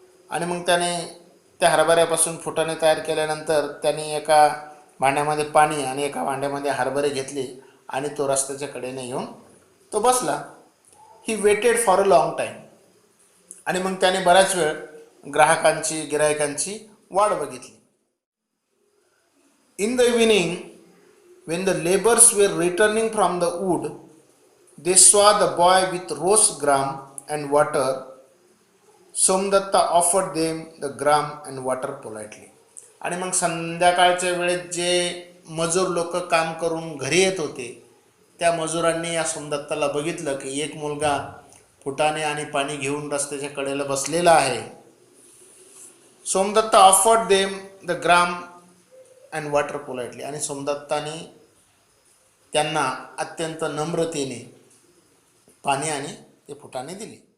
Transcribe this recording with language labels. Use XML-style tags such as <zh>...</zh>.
<mr>आणि मग त्याने त्या हरभऱ्यापासून फुटाणे तयार केल्यानंतर त्याने एका भांड्यामध्ये पाणी आणि एका भांड्यामध्ये हरभरे घेतले आणि तो रस्त्याच्या कडेने येऊन तो बसला.</mr> <en>he waited for a long time,</en> <mr>आणि मग त्याने बराच वेळ गिरायकांची वाट बघितली.</mr> <en>In the evening when the laborers were returning from the wood, they saw the boy with roast gram and water. Somdatta offered them the gram and water politely.</en> <mr>आणि मग संध्याकाळच्या वेळेत जे मजूर लोक काम करून घरी येत होते, त्या मजुरांनी या सोमदत्ताला बघितलं की एक मुलगा फुटाणे आणि पाणी घेऊन रस्त्याच्या कडेला बसलेला आहे.</mr> <en>Somdatta offered them the gram and water politely,</en> <mr>आणि सोमदत्ताने त्यांना अत्यंत नम्रतेने पाणी आणि ते फुटाणे दिले.</mr>